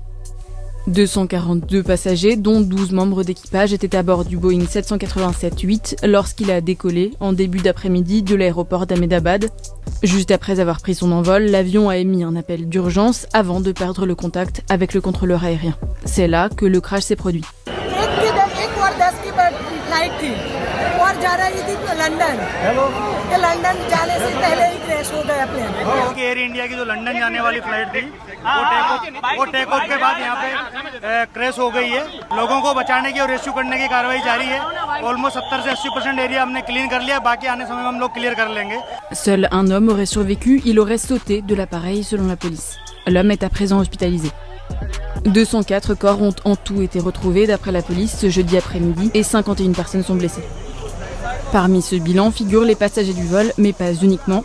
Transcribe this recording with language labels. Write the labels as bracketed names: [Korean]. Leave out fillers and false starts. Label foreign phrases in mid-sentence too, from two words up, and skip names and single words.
[French] 242 passagers, dont 12 membres d'équipage, étaient à bord du Boeing 787-8 lorsqu'il a décollé en début d'après-midi de l'aéroport d'Ahmedabad. Juste après avoir pris son envol, l'avion a émis un appel d'urgence avant de perdre le contact avec le contrôleur aérien. C'est là que le crash s'est produit. [Hindi] एयर इंडिया की जो लंदन जाने वाली फ्लाइट थी वो [English] take off [Hindi] के बाद यहाँ पे क्रैश हो गई है। लोगों को बचाने की और रेस्क्यू करने की कार्रवाई जारी है। ऑलमोस्ट 70 से 80% एरिया हमने क्लीन कर लिया, बाकी आने समय में हम लोग क्लियर कर लेंगे। [French] Seul un homme aurait survécu, il aurait sauté de l'appareil selon la police. L'homme est à présent hospitalisé. 204 corps ont en tout été retrouvés d'après la police ce jeudi après-midi et 51 personnes sont blessées. Parmi ce bilan figurent les passagers du vol, mais pas uniquement.